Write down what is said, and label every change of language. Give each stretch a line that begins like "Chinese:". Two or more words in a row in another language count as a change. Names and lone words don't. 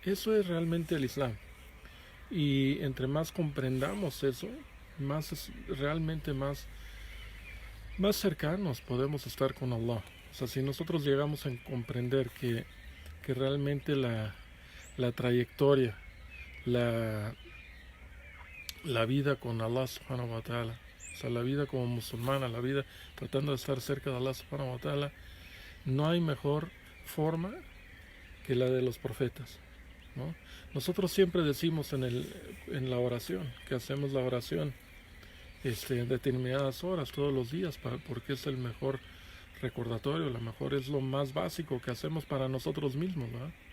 Spanish: Eso es realmente el Islam. Y entre más comprendamos eso, realmente más cercanos podemos estar con Allah. O sea, si nosotros llegamos a comprender que realmente la trayectoria, la, la vida con
Arabic: الله سبحانه وتعالى,
Spanish: o sea, la vida como musulmana, la vida tratando de estar cerca de
Arabic: الله سبحانه وتعالى,
Spanish: no hay mejor forma que la de los profetas, ¿no? Nosotros siempre decimos en la oración, que hacemos la oración en determinadas horas, todos los días, porque es el mejor recordatorio, es lo más básico que hacemos para nosotros mismos, ¿verdad?